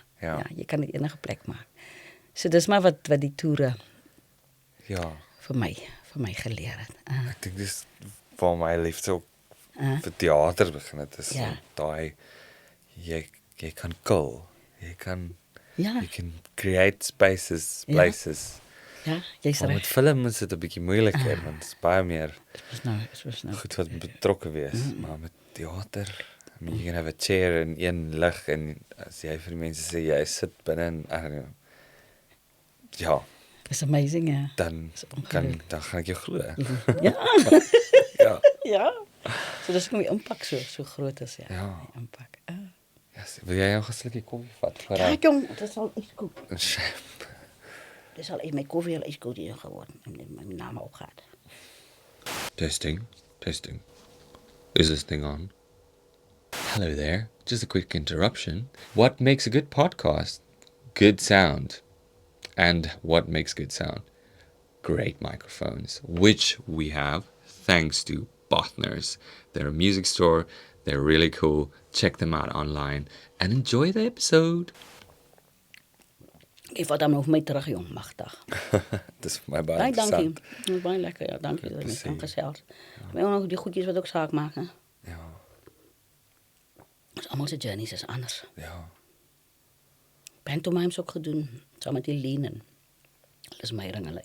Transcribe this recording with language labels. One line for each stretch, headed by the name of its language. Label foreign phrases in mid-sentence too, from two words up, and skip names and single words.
Afrikaans: Ja, jy kan dit enige plek maak. So dis maar wat die toere vir my geleer het. Ek dink dis waar my liefde ook vir teater begin het, is daai jy kan kul. Jy kan
English: create spaces, places.
Afrikaans: Ja, jy's Maar met film is dit 'n bietjie moeiliker, want dit is baie meer is nou goed wat betrokke wees, maar met teater,
English: you can have a chair
Afrikaans: en een lig en as jy vir die mense sê jy sit binne en ja,
English: it's amazing, ja.
Afrikaans: dan gaan ek jou glo. Ja. Ja. So dis kom die impak so groot is, ja. Die impak. Yes, wil jy 'n slukkie koffie vat? Ja, jong, dit sal ijskoud. Shame. Dit sal my koffie al ijskoud hier geworden en my naam opgaat.
English: Testing. Is this thing on? Hello there. Just a quick interruption. What makes a good podcast? good sound. And what makes good sound? Great microphones, which we have thanks to Partners. They're a music store. They're really cool. Check them out online and enjoy the episode.
Afrikaans: Ek vat hom nog my terug, jong, magtig. Dis vir my baie Baie dankie. interessant. Dit is baie lekker, ja, dankie dat jy Plezier. kan gesels. Maar ook die goedjies wat ook saak maak, hè. Ja, Ons almal se journeys is anders. ja. Pantomimes ook gedoen, saam met die Lien en Lis Meyering hulle.